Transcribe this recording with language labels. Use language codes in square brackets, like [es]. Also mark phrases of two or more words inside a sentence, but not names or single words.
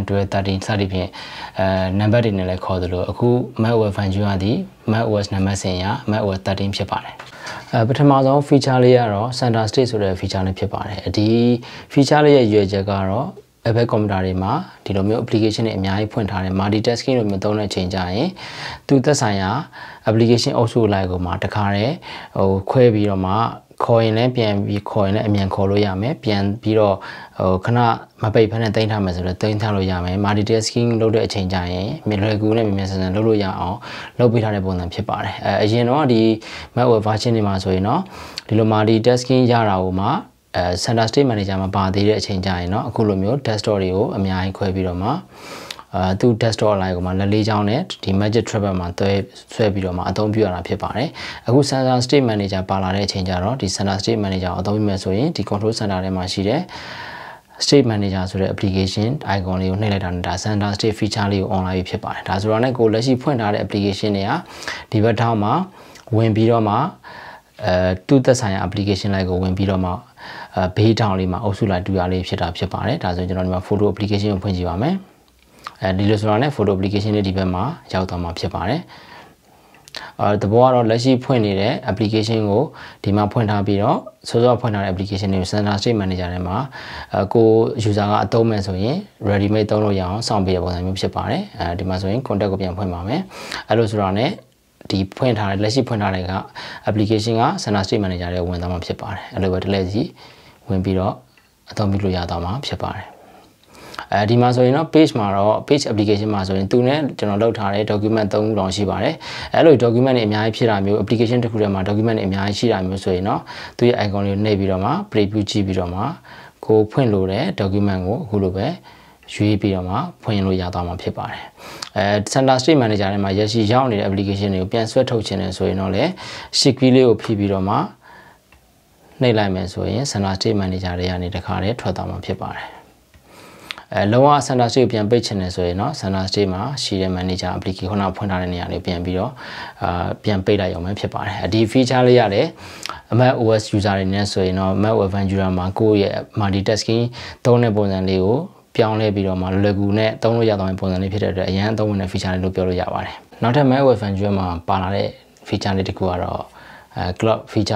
[my] 12 13 စသည်ဖြင့်နံပါတ်တွေနဲ့လည်းခေါ်သလိုအခု macOS Ventura သည် macOS နံပါတ်စဉ်ရ macOS 13ဖြစ်ပါတယ်ပထမဆုံး feature လေးကတော့ center stage ဆိုတဲ့ feature လေးဖြစ်ပါတယ်ဒီ feature လေးရဲ့ရွေးချက်ကတော့ Apple ကွန်ပျူတာတွေမှာဒီလိုမျိုး application တွေအများကြီးဖွင့်ထားတယ် multitasking လို့မျိုးသုံးတဲ့အချိန်ကြရင်သူသက်ဆိုင်ရာ application အုပ်စုလိုက်ကိုမှတခါတည်းခွဲပြီးတော့မှခေါ်ရင်လည်းပြန်ပြီးခေါ်ရင်လည်းအမြန်ခေါ်လို့ရမယ်ပြန်ပြီး တော့ခဏမပိတ်ဖက်နဲ့တင်ထားမယ်ဆိုတော့တင်ထားလို့ရမယ် multitasking လုပ်တဲ့အချိန်ကြရင်လွယ်ကူနဲ့မြန်ဆန်ဆန်လုပ်လို့ရအောင်လုပ်ပေးထားတဲ့ပုံစံဖြစ်ပါတယ်အရင်တော့ဒီ [en] macOS version [my] တွေမှာဆိုရင်တော့ဒီလို multitasking ရတာကိုမှ center stage manager မှာပါသေးတဲ့အချိန်ကြရင်เนาะအခုလိုမျိုး desktop တွေကိုအများ ကြီးခွဲပြီးတော့မှသူ desktop အလိုက်ကိုမှလက်လေးချောင်းနဲ့ဒီ magic trackpad မှာဆွဲပြီးတော့မှအသုံးပြုရတာဖြစ်ပါတယ်အခု center stage manager ပါလာတဲ့အချိန်ကြတော့ဒီ center stage manager ကိုအသုံးပြုမယ်ဆိုရင်ဒီ control center ထဲမှာရှိတဲ့ state manager ဆိုတဲ့ [en] application icon [my] လေးကိုနှိပ်လိုက်တာနဲ့ဒါ [en] center stage feature [my] လေးကို online ဖြစ်ပါတယ်ဒါဆိုတော့လည်းကိုလက်ရှိဖွင့်ထားတဲ့ application တွေကဒီဘက်ထောင်းမှာဝင်ပြီးတော့မှသူ့သက်ဆိုင်ရာ application လိုက်ကိုဝင်ပြီးတော့မှဘေးထောင် လေးမှာအုပ်စုလိုက်တူရလေးဖြစ်တာဖြစ်ပါတယ်ဒါဆိုကျွန်တော်ဒီမှာ [en] photo application [my] ကိုဖွင့်ကြည့်ပါမယ်ဒီလိုဆိုတော့လည်း [en] photo application [my] လေးဒီဘက်မှာရောက်သွားမှာ ဖြစ်ပါတယ်တဘောကတော့လက်ရှိဖွင့်နေတဲ့ application ကိုဒီမှာဖွင့်ထားပြီးတော့စောစောဖွင့်ထားတဲ့ application တွေကို center stage manager ထဲမှာကို user ကအသုံးမယ်ဆိုရင် [en] ready made [my] သုံးလို့ရအောင်စောင့်ပေးတဲ့ပုံစံမျိုးဖြစ်ပါတယ်ဒီမှာဆိုရင် contact ကိုပြန်ဖွင့်ပါမယ်အဲ့လိုဆိုတော့လည်းဒီဖွင့်ထားတဲ့လက်ရှိဖွင့်ထားတဲ့က application က center stage manager ထဲဝင်သွားမှာဖြစ်ပါတယ်အဲ့လိုပဲတစ်လက်စီဝင်ပြီးတော့အသုံးပြုလို့ရသွားမှာဖြစ် ပါတယ်ဒီမှာဆိုရင်တော့ page မှာတော့ [en] page application [my] မှာဆိုရင်သူနဲ့ကျွန်တော်လုပ်ထားတဲ့ document 3ခုတောင်ရှိပါတယ်အဲ့လို document တွေအများကြီးဖြစ်တာမျိုး application တစ်ခုထဲမှာ document တွေအများကြီးရှိတာမျိုးဆိုရင်တော့သူရဲ့ icon လေးကိုနှိပ်ပြီးတော့မှ preview ကြည့်ပြီးတော့မှကိုဖွင့်လို့တဲ့ document ကိုအခုလိုပဲရွေးပြီးတော့မှဖွင့်လို့ရသွားမှာဖြစ်ပါတယ် center stage manager ထဲမှာရရှိရောက်နေတဲ့ application တွေကိုပြန်ဆွဲထုတ်ခြင်းနဲ့ဆိုရင်တော့ လေ [en] shift key [my] လေးကိုဖိပြီးတော့မှနှိပ်လိုက်မယ်ဆိုရင် center stage manager တွေကနေတခါတည်းထွက်သွားမှာဖြစ်ပါတယ်လောက center stage ကိုပြန်ပိတ်ချင်တယ်ဆိုရင်တော့ center stage မှာရှိတဲ့ [en] manager application [my] ခုနဖွင့်ထားတဲ့နေရာလေးပြန်ပြီးတော့ပြန်ပိတ်လိုက်အောင်ပဲဖြစ်ပါတယ်ဒီ feature လေးရတယ် [en] macOS user [my] တွေနဲ့ဆိုရင် တော့ macOS Ventura မှာကိုယ့်ရဲ့ multitasking သုံးတဲ့ပုံစံလေးကိုပြောင်းလဲပြီးတော့မှလွယ်ကူနဲ့သုံးလို့ရတဲ့ပုံစံလေးဖြစ်တဲ့အတွက်အရင်အသုံးဝင်တဲ့ feature လေးလို့ပြောလို့ရပါတယ်နောက်ထပ် macOS Ventura မှာပါလာတဲ့ feature လေးတစ်ခုကတော့ [en] clock feature